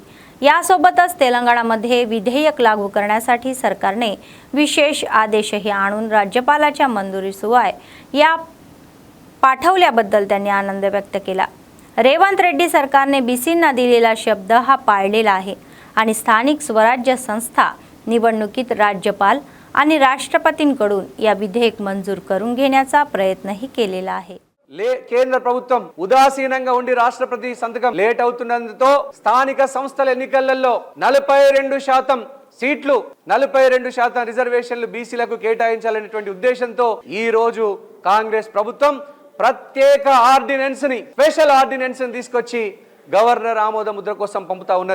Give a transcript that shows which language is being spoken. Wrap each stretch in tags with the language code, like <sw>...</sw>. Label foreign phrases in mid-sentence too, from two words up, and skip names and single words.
<mr>यासोबतच तेलंगणामध्ये विधेयक लागू करण्यासाठी सरकारने विशेष आदेशही आणून राज्यपालाच्या मंजुरीशिवाय या पाठवल्याबद्दल त्यांनी आनंद व्यक्त केला। रेवंत रेड्डी सरकारने बीसींना दिलेला शब्द हा पाळलेला आहे आणि स्थानिक स्वराज्य संस्था निवडणुकीत राज्यपाल आणि राष्ट्रपतींकडून या विधेयक मंजूर करून घेण्याचा प्रयत्नही केलेला आहे।</mr> <te>కేంద్ర ప్రభుత్వం ఉదాసీనంగా ఉండి రాష్ట్రపతి సంతకం లేట్ అవుతున్నందుతో స్థానిక సంస్థల ఎన్నికలలో 42% సీట్లు 42% రిజర్వేషన్లు బీసీలకు కేటాయించాలనేటువంటి ఉద్దేశంతో ఈ రోజు కాంగ్రెస్ ప్రభుత్వం ప్రత్యేక ఆర్డినెన్స్ ని,</te> <en>special ordinance</en> <te>ని తీసుకొచ్చి గవర్నర్ ఆమోద ముద్ర కోసం పంపుతా ఉన్నది.</te>